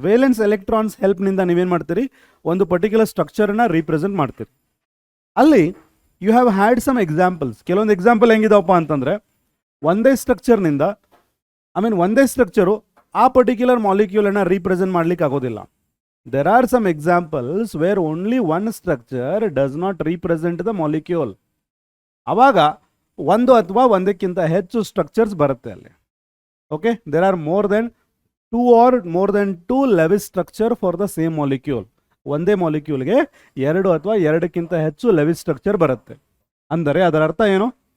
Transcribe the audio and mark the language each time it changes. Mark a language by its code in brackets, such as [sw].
[kn] Valence electrons ಹೆಲ್ಪ್ನಿಂದ ನೀವೇನು ಮಾಡ್ತೀರಿ? ಒಂದು ಪರ್ಟಿಕ್ಯುಲರ್ ಸ್ಟ್ರಕ್ಚರನ್ನ ರೀಪ್ರೆಸೆಂಟ್ ಮಾಡ್ತೀರಿ. ಅಲ್ಲಿ [en] You have had some examples. [kn] ಕೆಲವೊಂದು ಎಕ್ಸಾಂಪಲ್ ಹೆಂಗಿದಾವಪ್ಪ ಅಂತಂದರೆ, ಒಂದೇ ಸ್ಟ್ರಕ್ಚರ್ನಿಂದ ಒಂದೇ ಸ್ಟ್ರಕ್ಚರು ಆ ಪರ್ಟಿಕ್ಯುಲರ್ ಮಾಲಿಕ್ಯೂಲನ್ನು ರೀಪ್ರೆಸೆಂಟ್ ಮಾಡ್ಲಿಕ್ಕೆ ಆಗೋದಿಲ್ಲ. [en] There are some examples where only one structure does not represent the molecule. [kn] ಆವಾಗ ಒಂದು ಅಥವಾ ಒಂದಕ್ಕಿಂತ ಹೆಚ್ಚು ಸ್ಟ್ರಕ್ಚರ್ಸ್ ಬರುತ್ತೆ ಅಲ್ಲಿ. [en] Okay, there are more than two Lewis structure for the same molecule. [kn] ಒಂದೇ ಮಾಲಿಕ್ಯೂಲ್ಗೆ ಎರಡು ಅಥವಾ ಎರಡಕ್ಕಿಂತ ಹೆಚ್ಚು ಲೆವಿಸ್ ಸ್ಟ್ರಕ್ಚರ್ ಬರುತ್ತೆ. ಅಂದರೆ ಅದರ ಅರ್ಥ ಏನು?